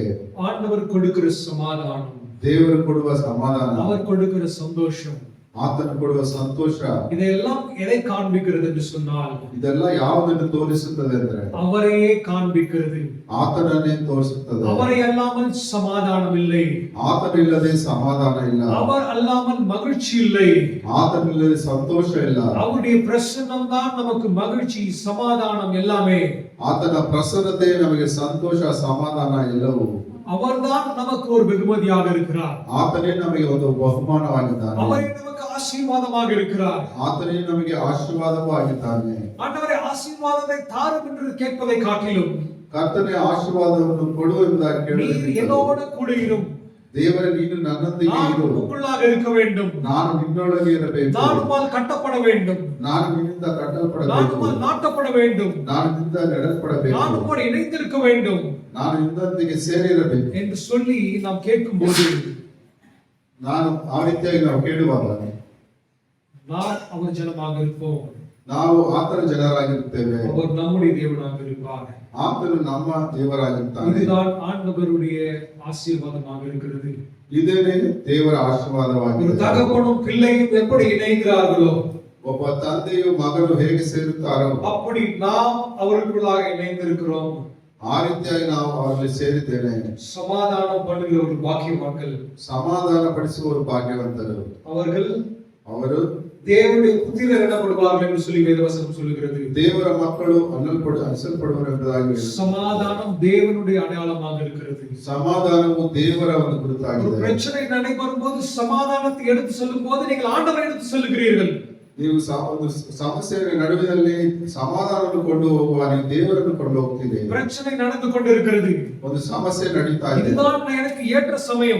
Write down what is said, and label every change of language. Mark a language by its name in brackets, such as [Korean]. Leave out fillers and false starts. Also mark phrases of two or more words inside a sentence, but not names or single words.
[Tamil] ஆண்டவர் கொடுக்கிற சமாதானம், [Kannada] ದೇವರು ಕೊಡುವ ಸಮಾಧಾನ, [Tamil] அவர் கொடுக்கிற சந்தோஷம், [Kannada] ಆತನು ಕೊಡುವ ಸಂತೋಷ, [Tamil] இதையெல்லாம் எதை காண்பிக்கிறது என்று சொன்னால் [Kannada] ಇದೆಲ್ಲ ಯಾವುದನ್ನು ತೋರಿಸುತ್ತದೆ ಅಂದ್ರೆ [Tamil] அவரையே காண்பிக்கிறது. [Kannada] ಆತನನ್ನೇ ತೋರಿಸುತ್ತದೆ. [Tamil] அவரை அல்லாமல் சமாதானம் இல்லை, [Kannada] ಆತನಿಲ್ಲದೆ ಸಮಾಧಾನ ಇಲ್ಲ, [Tamil] அவர் அல்லாமல் மகிழ்ச்சி இல்லை, [Kannada] ಆತನಿಲ್ಲದೆ ಸಂತೋಷ ಇಲ್ಲ. [Tamil] அவருடைய பிரசன்னம் தான் நமக்கு மகிழ்ச்சி, சமாதானம் எல்லாமே. [Kannada] ಆತನ ಪ್ರಸನ್ನತೆ ನಮಗೆ ಸಂತೋಷ, ಸಮಾಧಾನ ಎಲ್ಲವೂ. [Tamil] அவர்தான் நமக்கு ஒரு வெகுமதியாக இருக்கிறார், [Kannada] ಆತನೇ ನಮಗೆ ಒಂದು ಬಹುಮಾನವಾಗಿದ್ದಾನೆ, [Tamil] அவரே நமக்கு ஆசீர்வாதமாக இருக்கிறார். [Kannada] ಆತನೇ ನಮಗೆ ಆಶೀರ್ವಾದವಾಗಿದ್ದಾನೆ. [Tamil] ஆண்டவரே ஆசீர்வாதத்தை தாரும் என்று கேட்பதை காட்டிலும் [Kannada] ಕರ್ತನೇ ಆಶೀರ್ವಾದವನ್ನು ಕೊಡು ಎಂಬುದಾಗಿ [Tamil] நீர் [Kannada] ಕೇಳುವುದಕ್ಕಿಂತ [Tamil] என்னோடு கூட இரும், [Kannada] ದೇವರೇ ನೀನು ನನ್ನೊಂದಿಗೆ [Tamil] நான் [Kannada] ಇರು, [Tamil] உங்களுக்குள்ளாக இருக்க வேண்டும், [Kannada] ನಾನು ನಿನ್ನೊಳಗೆ ಇರಬೇಕು, [Tamil] நான் உம்மால் கட்டப்பட வேண்டும், [Kannada] ನಾನು ನಿನ್ನಿಂದ [Tamil] நான் [Kannada] ಕಟ್ಟಲ್ಪಡಬೇಕು, [Tamil] உம்மால் நாட்டப்பட வேண்டும், [Kannada] ನಾನು ನಿನ್ನಿಂದ ನೆಡಲ್ಪಡಬೇಕು, [Tamil] நான் உம்மோடு இணைந்திருக்க வேண்டும் [Kannada] ನಾನು ನಿನ್ನೊಂದಿಗೆ ಸೇರಿರಬೇಕು [Tamil] என்று சொல்லி நாம் கேட்கும்போது [Kannada] ನಾನು ಆ ರೀತಿಯಾಗಿ ನಾವು ಕೇಳುವಾಗ [Tamil] நாம் அவர் ஜனமாக இருப்போம், [Kannada] ನಾವು ಆತನ ಜನರಾಗಿರುತ್ತೇವೆ, [Tamil] அவர் நம்முடைய தேவனாக இருப்பார். [Kannada] ಆತನು ನಮ್ಮ ದೇವರಾಗಿರ್ತಾನೆ. [Tamil] இதுதான் ஆண்டவருடைய ஆசீர்வாதமாக இருக்கிறது. [Kannada] ಇದೇನೇ ದೇವರ [Tamil] ஒரு [Kannada] ಆಶೀರ್ವಾದವಾಗಿದೆ. [Tamil] தகப்பனும் பிள்ளையும் எப்படி இணைகிறார்களோ [Kannada] ಒಬ್ಬ ತಂದೆಯು ಮಗನು ಹೇಗೆ ಸೇರುತ್ತಾರೋ [Tamil] அப்படி நாம் அவர்களுக்குள்ளாக இணைந்திருக்கிறோம். [Kannada] ಆ ರೀತಿಯಾಗಿ ನಾವು ಅವರಲ್ಲಿ ಸೇರಿದ್ದೇನೆ. [Tamil] சமாதானம் பண்ணுகிற ஒரு பாக்கியவான்கள் [Kannada] ಸಮಾಧಾನ ಪಡಿಸುವವರು ಭಾಗ್ಯವಂತರು. [Tamil] அவர்கள் [Kannada] ಅವರು [Tamil] தேவனுடைய புத்திரர் எனப்படுவார்கள் என்று சொல்லி வேதவசனம் சொல்லுகிறது. [Kannada] ದೇವರ ಮಕ್ಕಳು ಅನಿಸಲ್ಪಡುವರು ಎಂಬುದಾಗಿ [Tamil] சமாதானம் தேவனுடைய அடையாளமாக இருக்கிறது. [Kannada] ಸಮಾಧಾನವು ದೇವರ ಒಂದು [Tamil] ஒரு [Kannada] ಗುರುತಾಗಿದೆ. [Tamil] பிரச்சனை நடைபெறும் போது சமாதானத்தை எடுத்து செல்லும் போது நீங்கள் ஆண்டவரை எடுத்து செல்லுகிறீர்கள். [Kannada] ನೀವು ಒಂದು ಸಮಸ್ಯೆಯ ನಡುವಿನಲ್ಲಿ ಸಮಾಧಾನವನ್ನು ಕೊಂಡು ಹೋಗುವ ನೀವು ದೇವರನ್ನು ಕೊಂಡು ಹೋಗ್ತೀರಿ. [Tamil] பிரச்சனை நடந்து கொண்டிருக்கிறது, [Kannada] ಒಂದು ಸಮಸ್ಯೆ ನಡೀತಾ ಇದೆ, [Tamil] இதுதான் எனக்கு ஏற்ற சமயம்.